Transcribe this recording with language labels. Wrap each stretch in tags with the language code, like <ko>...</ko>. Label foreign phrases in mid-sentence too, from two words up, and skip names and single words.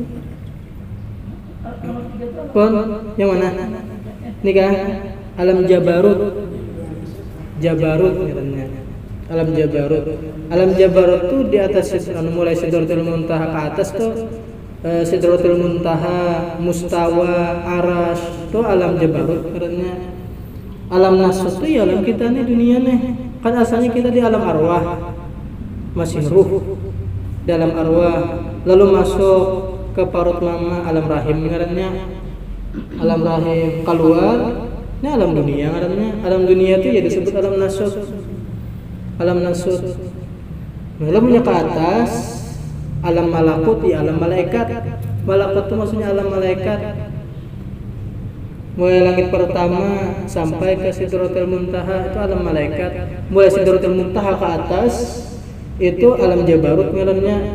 <bjn>Pon, yang mana? Ini kan alam Jabarut. Jabarut katanya. Alam Jabarut. Alam Jabarut tuh di atas mulai Sidratul Muntaha ke atas tuh Sidratul Muntaha, Mustawa, Arash, tuh alam Jabarut katanya. Alam Nasut tuh ya alam kita nih dunia nih. Kan asalnya kita di alam arwah. Masih ruh dalam arwah, lalu masuk ke parut mama alam rahim ngarannya. Alam rahim keluar, ini alam dunia ngarannya. Alam dunia itu ya disebut alam nasut. Alam nasut. Lalu ke atas alam malakut ya alam malaikat. Malakut itu maksudnya alam malaikat. Mulai langit pertama sampai ke Sidratul Muntaha itu alam malaikat. Mulai Sidratul Muntaha ke atas itu alam Jabarut ngarannya.</bjn>